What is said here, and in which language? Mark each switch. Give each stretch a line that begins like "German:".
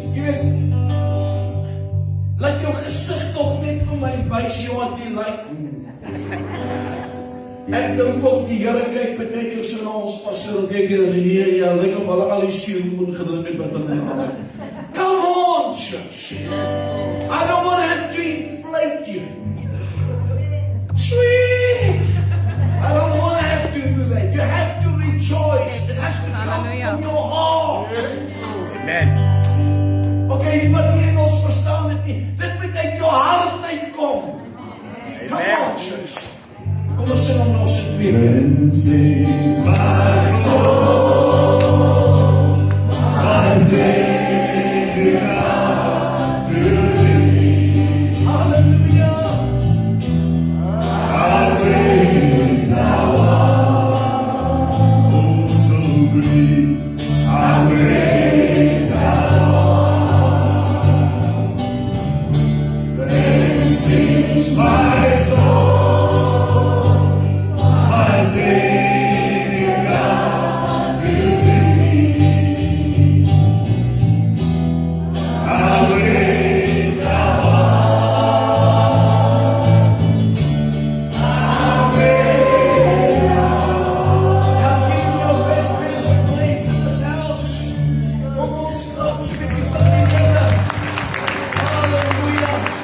Afrikaans: Jy weet, laat jou gesig tog net vir my wys jy wat jy like. Ek dink ook die Here kyk baie keer so na ons pastoor en kyk en sê, ja, lyk of hulle al die suurmoen gedrink het wat hulle aan.
English: Come on, church. I don't want to have to inflate you. Sweet. I don't want to have to do that. You have to rejoice. It has to come from your heart. Amen.
Afrikaans: Okay, die manier ons verstaan dit nie. Dit moet uit jou hart uitkom.
English: Come on, church.
Afrikaans: Kom ons sing hom nog so 2 keer.
English: Then sings my soul, my Savior to thee. Hallelujah. How great thou art, oh so great, how great thou art. Then sings my soul, my Savior God to thee. How great thou art, how great thou art. Now give him your best favorite place in this house.
Afrikaans: Kom ons klap so 'n bietjie vir die Here. Hallelujah.